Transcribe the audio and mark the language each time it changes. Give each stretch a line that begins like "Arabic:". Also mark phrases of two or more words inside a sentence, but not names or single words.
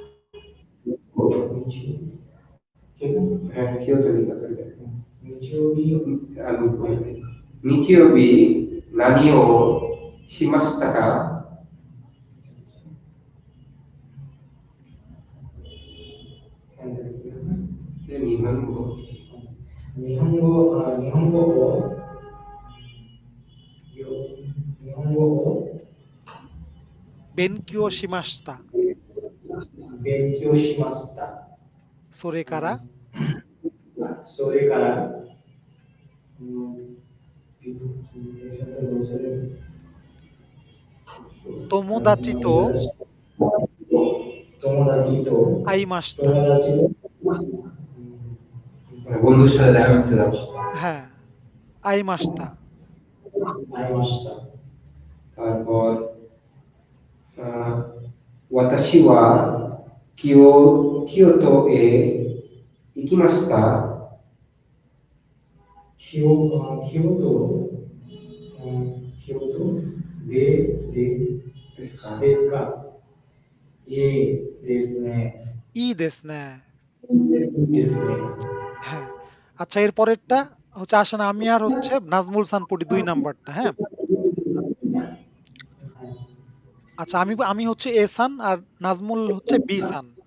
Bangla: হ্যাঁ, কিয়োতো লিখা তো এটা।
Japanese: 日曜日 何 を しました か? নিহনগো। 日本語を勉強 しました. 勉強しました。それ から? それから、友達 と友達と আইমাস্তা। 友達と
Bangla: বন্ধুর সাথে দেখা করতে যাচ্ছি। হ্যাঁ, আইমাস্তা।
Japanese: 会いました。 তারপর 私 は 京都 へ 行きました. 京都ですか。いいですね。いい です ね. ですね。
Bangla: হ্যাঁ, আচ্ছা এর পরেরটা হচ্ছে আসেন আমি আর হচ্ছে নাজমুল সান পড়ি 2 নাম্বারটা। হ্যাঁ, আচ্ছা আমি হচ্ছে এ সান আর নাজমুল হচ্ছে বি সান।